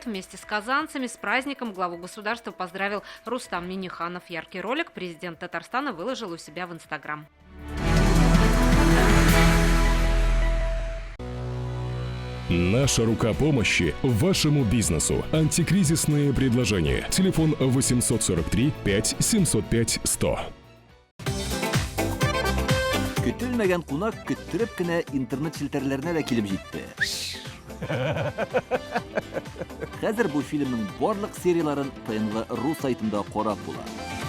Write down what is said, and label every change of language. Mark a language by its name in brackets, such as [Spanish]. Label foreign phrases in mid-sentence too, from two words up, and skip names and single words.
[Russian] Вместе с казанцами с праздником главу государства поздравил Рустам Минниханов. Яркий ролик президент Татарстана выложил у себя в Инстаграм. Наша рука помощи вашему бизнесу. Антикризисные предложения. Телефон 843 5 705 100. [Tatar] Көтелмәгән кунак көттүреп кенә интернет челтәрләренә дә килеп җитте. Хәзер бу фильмның барлык серияларын ТНВ.ру сайтында карап була.